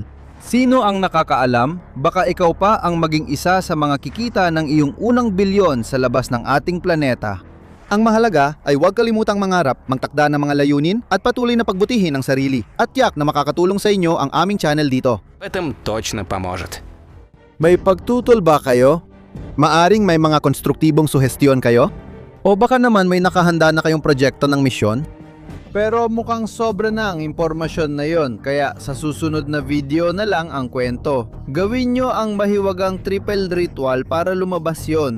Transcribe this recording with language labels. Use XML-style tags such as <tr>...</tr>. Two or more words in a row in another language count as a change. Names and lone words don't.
<tl>Sino ang nakakaalam? Baka ikaw pa ang maging isa sa mga kikita ng iyong unang bilyon sa labas ng ating planeta. Ang mahalaga ay huwag kalimutang mangarap, magtakda ng mga layunin at patuloy na pagbutihin ang sarili. At tiyak na makakatulong sa inyo ang aming channel dito.</tl> <ru>В этом точно поможет.</ru> <tl>May pagtutol ba kayo? Maaring may mga konstruktibong suhestyon kayo? O baka naman may nakahanda na kayong proyekto ng misyon? Pero mukhang sobra na ang impormasyon na yon, kaya sa susunod na video na lang ang kwento. Gawin nyo ang mahiwagang</tl> <en>triple ritual</en> <tl>para lumabas yon.</tl>